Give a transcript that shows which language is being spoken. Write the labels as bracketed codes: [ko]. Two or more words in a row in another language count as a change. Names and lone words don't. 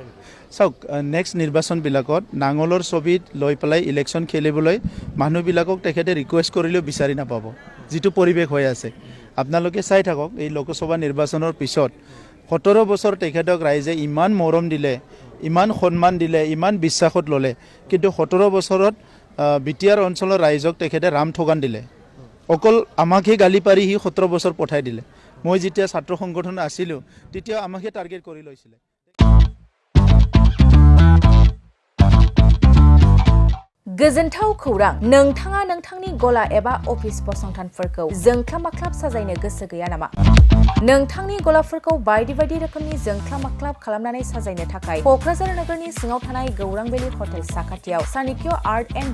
[as] চাওক নেক্সট নিৰ্বাচনবিলাকত নাঙলৰ ছবিত লৈ পেলাই ইলেকশ্যন খেলিবলৈ মানুহবিলাকক তেখেতে ৰিকুৱেষ্ট কৰিলেও বিচাৰি নাপাব যিটো পৰিৱেশ হৈ আছে আপোনালোকে চাই থাকক এই লোকসভা নিৰ্বাচনৰ পিছত 17 বছৰ তেখেতক ৰাইজে ইমান মৰম দিলে ইমান সন্মান দিলে ইমান বিশ্বাসত ল'লে কিন্তু 17 বছৰত বিটিআৰ অঞ্চলৰ ৰাইজক তেখেতে ৰাম ঠগান দিলে অকল আমাকহে গালি পাৰি সি 17 বছৰ পঠাই দিলে মই যেতিয়া ছাত্ৰ সংগঠন আছিলোঁ তেতিয়া আমাকহে টাৰ্গেট কৰি লৈছিলে [brx] गोजोनथाव खौरां नोंथाङा नोंथांनि गला एबा अफिस फसंथानफोरखौ जोंख्लाब माख्लाब साजायनो गोसो गैया नामा नोंथांनि गलाफोरखौ बायदि बायदि रोखोमनि जोंख्लाब माख्लाब खालामनानै साजायनो थाखाय क'क्राझार नोगोरनि सिङाव थानाय गौरां भेलि हटेल साखाथियाव चाणक्य आर्ट एन्ड